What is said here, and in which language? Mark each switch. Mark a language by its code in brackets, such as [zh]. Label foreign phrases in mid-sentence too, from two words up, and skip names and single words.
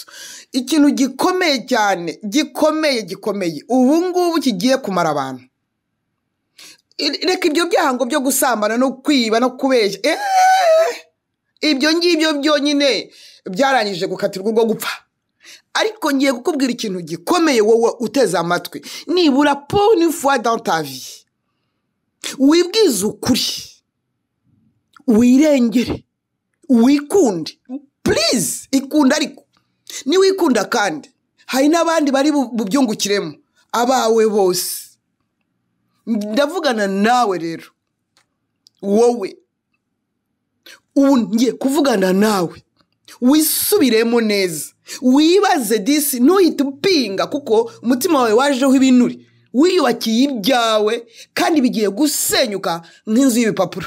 [rw] Ikintu gikomeye cyane, gikomeye ubu ngubu kigiye kumara abantu. Reka ibyo byahango byo gusambana no kwiba no kubeshya, ibyo ngibyo byonyine byarangije gukatirwa ubwo gupfa. Ariko ngiye kukubwira ikintu gikomeye wowe uteze amatwi, nibura [fr] pour une fois dans ta vie [rw] wibwize ukuri, wirengere, wikunde. Please ikunda, ariko ni wikunda kandi hari n'abandi bari bubyungukiremo abawe bose. Ndavugana nawe rero, wowe ubu ngiye kuvugana nawe wisubiremo neza wibaze disi ntuhite upinga kuko umutima wawe wajeho ibinuri wiyubakiye ibyawe kandi bigiye gusenyuka nk'inzu y'ibipapuro.